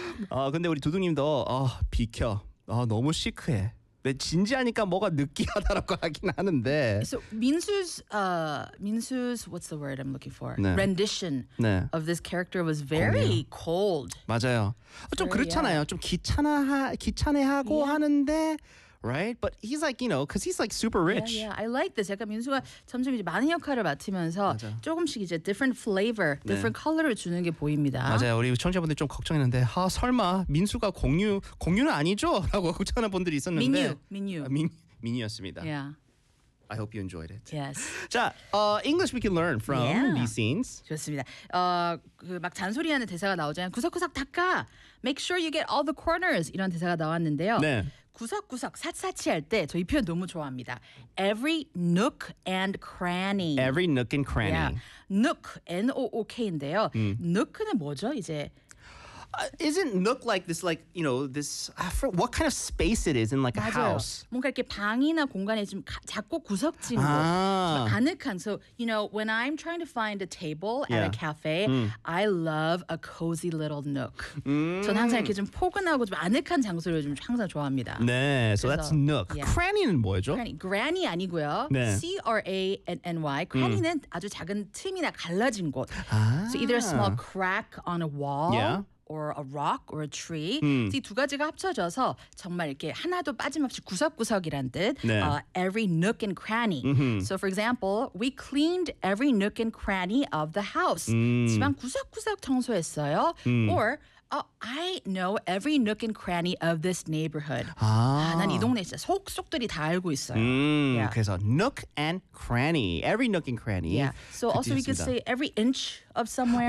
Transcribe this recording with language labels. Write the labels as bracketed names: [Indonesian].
[Korean] 아 근데 우리 두둥님도 아 비켜. 아 너무 시크해. 근데 진지하니까 뭐가 느끼하다라고 하긴 하는데. [English] So 민수's what's the word I'm looking for? [Korean] 네. [English] Rendition 네. of this character was very [Korean] 아니요. [English] cold. [Korean] 맞아요. 좀 very, 그렇잖아요. Yeah. 좀 귀찮아하고 yeah. 하는데. [English] Right, but he's like you know, cause he's like super rich. Yeah, yeah. I like this. [Korean] 약간 민수가 점점 이제 많은 역할을 맡으면서 맞아. 조금씩 이제 [English] different flavor, different [Korean] 네. color를 주는 게 보입니다. 맞아요. 우리 청취자분들 좀 걱정했는데, 아 설마 민수가 공유는 아니죠?라고 걱정하는 분들이 있었는데. 민유였습니다. [English] Yeah. I hope you enjoyed it. Yes. [Korean] 자, [English] English we can learn from these scenes. [Korean] 좋습니다. 그 막 잔소리하는 대사가 나오잖아요. 구석구석 닦아. [English] Make sure you get all the corners. [Korean] 이런 대사가 나왔는데요. 네. 구석구석 샅샅이 할 때 저 이 표현 너무 좋아합니다. [English] Every nook and cranny. Every nook and cranny. [Korean] Yeah. Nook, N-O-O-K인데요. Nook는 뭐죠? 이제 [English] Isn't nook like this, like, you know, this, what kind of space it is in like [Korean] 맞아요. [English] a house? [Korean] 뭔가 이렇게 방이나 공간에 좀 작고 구석진 거. 아늑한. [English] So, you know, when I'm trying to find a table at a cafe, I love a cozy little nook. [Korean] 저는 항상 이렇게 좀 포근하고 좀 아늑한 장소를 좀 항상 좋아합니다. 네, [English] so [Korean] 그래서, [English] that's nook. Yeah. Cranny는 [Korean] 뭐죠? Granny 아니고요. 네. C-R-A-N-N-Y. Cranny는 아주 작은 틈이나 갈라진 곳. 아. [English] So either a small crack on a wall. Yeah. or a rock or a tree. [Korean] 이 두 가지가 합쳐져서 정말 이렇게 하나도 빠짐없이 구석구석이란 뜻. 네. [English] Every nook and cranny. Mm-hmm. So for example, we cleaned every nook and cranny of the house. [Korean] 집안 구석구석 청소했어요. [English] Or I know every nook and cranny of this neighborhood. [Korean] 아, 난 이 동네 진짜 속속들이 다 알고 있어요. 그래서 [English] nook and cranny. Every nook and cranny. Yeah. So also we could say every inch of somewhere.